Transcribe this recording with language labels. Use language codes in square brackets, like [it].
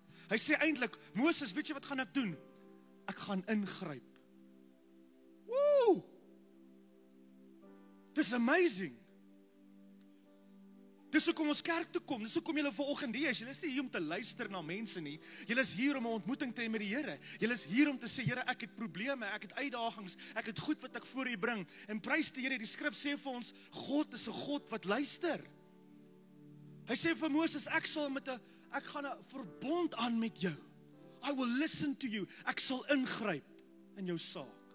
[af] Hy sê eintlik, Moses, weet jy wat gaan ek doen? Ek gaan ingryp. Woe! Dis amazing. Dis hoekom ons kerk toe kom, dis hoekom julle vanoggend hier is. Julle is nie hier om te luister na mense nie. Julle is hier om 'n ontmoeting te hê met die Here. Julle is hier om te sê, Here, ek het probleme, ek het uitdagings, ek het goed wat ek voor U bring. En prys die Here, die skrif sê vir ons, God is 'n God wat luister. Hy sê vir Moses, ek gaan 'n verbond aan met jou. [en] I will listen to you. [af] Ek sal ingryp in jou saak.